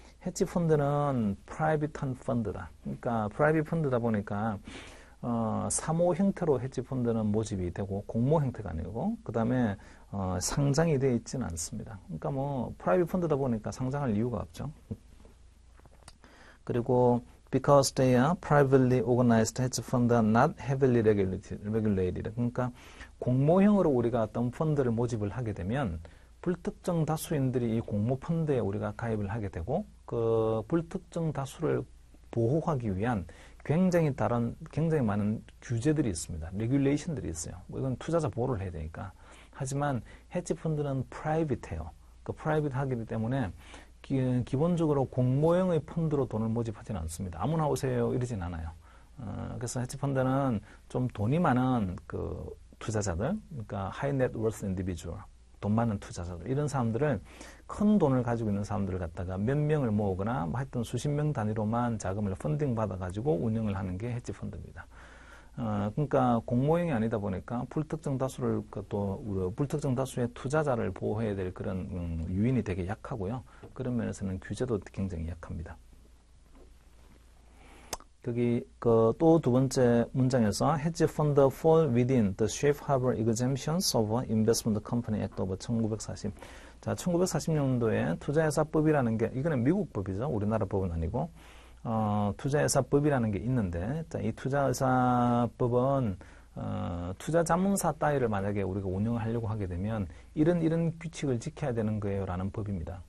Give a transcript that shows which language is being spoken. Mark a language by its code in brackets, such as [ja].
[ko] 헤지 펀드는 프라이빗한 펀드다. 그러니까 프라이빗 펀드다 보니까 사모 형태로 헤지 펀드는 모집이 되고 공모 형태가 아니고 그 다음에 상장이 되어 있지는 않습니다. 그러니까 뭐 프라이빗 펀드다 보니까 상장할 이유가 없죠. 그리고 [en] because they are privately organized hedge fund are not heavily regulated. [ko] 그러니까 공모형으로 우리가 어떤 펀드를 모집을 하게 되면 불특정 다수인들이 이 공모 펀드에 우리가 가입을 하게 되고 그 불특정 다수를 보호하기 위한 굉장히 많은 규제들이 있습니다. 레귤레이션들이 있어요. 뭐 이건 투자자 보호를 해야 되니까. 하지만 헤지 펀드는 프라이빗해요. 그 프라이빗하기 때문에 기본적으로 공모형의 펀드로 돈을 모집하지는 않습니다. 아무나 오세요 이러진 않아요. 그래서 헤지 펀드는 좀 돈이 많은 그 투자자들, 그러니까 하이 넷워스 인디비주얼, 돈 많은 투자자들, 이런 사람들을 큰 돈을 가지고 있는 사람들을 갖다가 몇 명을 모으거나 뭐 하여튼 수십 명 단위로만 자금을 펀딩 받아가지고 운영을 하는 게 헤지 펀드입니다. 그러니까 공모형이 아니다 보니까 불특정 다수를 또 불특정 다수의 투자자를 보호해야 될 그런 유인이 되게 약하고요. 그런 면에서는 규제도 굉장히 약합니다. 거기 또 두 번째 문장에서 [en] hedge fund fall within the safe harbor exemptions of Investment Company Act of 1940. [ko] 자, 1940년도에 투자회사법이라는 게 이거는 미국 법이죠. 우리나라 법은 아니고 투자회사법이라는 게 있는데, 자, 이 투자회사법은 투자자문사 따위를 만약에 우리가 운영을 하려고 하게 되면 이런 규칙을 지켜야 되는 거예요라는 법입니다.